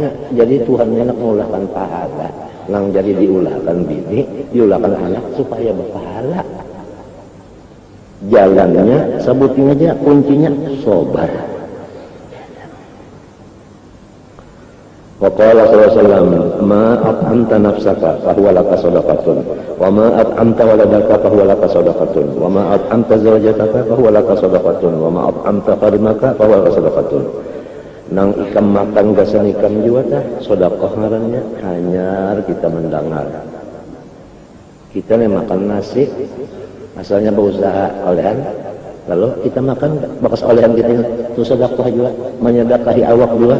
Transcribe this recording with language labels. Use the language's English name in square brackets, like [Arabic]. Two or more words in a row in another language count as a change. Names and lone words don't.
[Banjar] Jadi Tuhan enak mengulahkan pahala, nang jadi diulahkan bini, diulahkan anak supaya berpahala. Jalannya, sebutin aja kuncinya sobar. [Arabic] وقال صلى الله عليه وسلم ما أطعمت نفسك فهو لك صدقة وما أطعمت ولدك فهو لك صدقة وما أطعمت زوجتك فهو لك صدقة وما أطعمت قرينك فهو لك صدقة. [Banjar] Nang ikam makan gasan ikam juga tah sedekah ngarannya, hanyar kita mendengar. Kita nih makan nasi, asalnya berusaha olehan, lalu kita makan bekas olehan kita itu sedekah juga, menyedekahi awak juga.